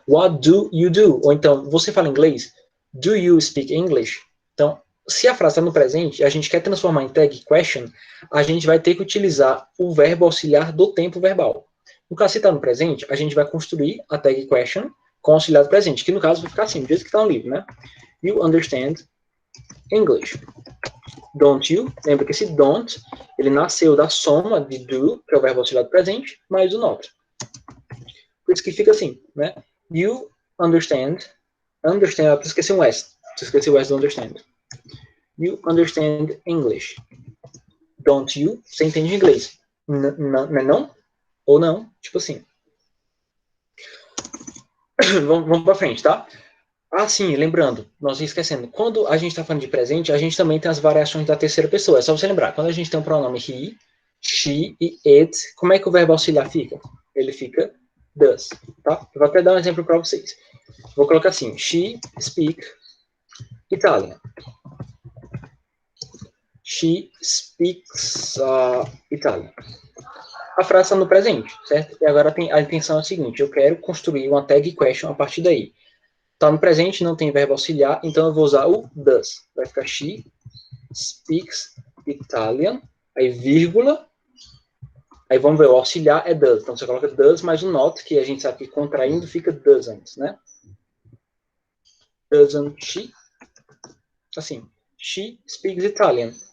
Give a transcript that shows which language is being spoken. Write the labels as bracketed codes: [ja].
[en] What do you do? [pt] Ou então, você fala inglês? [en] Do you speak English? [pt] Então, se a frase está no presente e a gente quer transformar em tag question, a gente vai ter que utilizar o verbo auxiliar do tempo verbal. No caso, se está no presente, a gente vai construir a tag question com o auxiliar do presente, que no caso vai ficar assim, do jeito que está no livro, né? [en] You understand English. Don't you? [pt] Lembra que esse don't, ele nasceu da soma de do, que é o verbo auxiliar do presente, mais o not. Por isso que fica assim, né? [en] You understand, [pt] eu esqueci um S. Esqueci o S do understand. [en] You understand English. Don't you? [pt] Você entende inglês. Não é não? Ou não? Tipo assim. Vamos pra frente, tá? Ah, sim, lembrando, nós esquecendo, quando a gente está falando de presente, a gente também tem as variações da terceira pessoa. É só você lembrar, quando a gente tem um pronome he, she e it, como é que o verbo auxiliar fica? Ele fica does, tá? Eu vou até dar um exemplo para vocês. Vou colocar assim, [en] she speak Italian. She speaks Italian. [pt] A frase está no presente, certo? E agora a intenção é a seguinte, eu quero construir uma tag question a partir daí. Está no presente, não tem verbo auxiliar, então eu vou usar o does. Vai ficar [en] she speaks Italian, [pt] aí vírgula, aí vamos ver, o auxiliar é does. Então você coloca does mais o not, que a gente sabe que contraindo fica doesn't, né? [en] Doesn't she? [pt] Assim, [en] she speaks Italian.